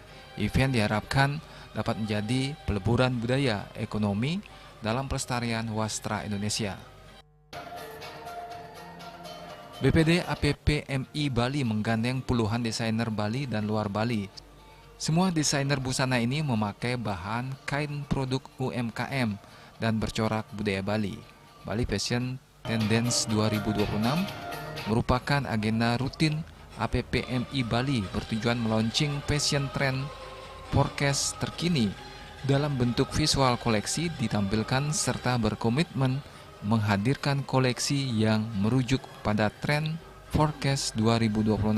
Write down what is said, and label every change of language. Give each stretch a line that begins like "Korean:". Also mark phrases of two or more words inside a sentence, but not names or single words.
Indonesian: Event diharapkan dapat menjadi peleburan budaya, ekonomi, dalam pelestarian wastra Indonesia. BPD APPMI Bali menggandeng puluhan desainer Bali dan luar Bali. Semua desainer busana ini memakai bahan kain produk UMKM dan bercorak budaya Bali. Bali Fashion Tendency 2026 merupakan agenda rutin APPMI Bali bertujuan melaunching
English: fashion trend forecast
Indonesian: terkini dalam bentuk visual koleksi ditampilkan serta berkomitmen menghadirkan koleksi yang merujuk pada tren forecast 2026.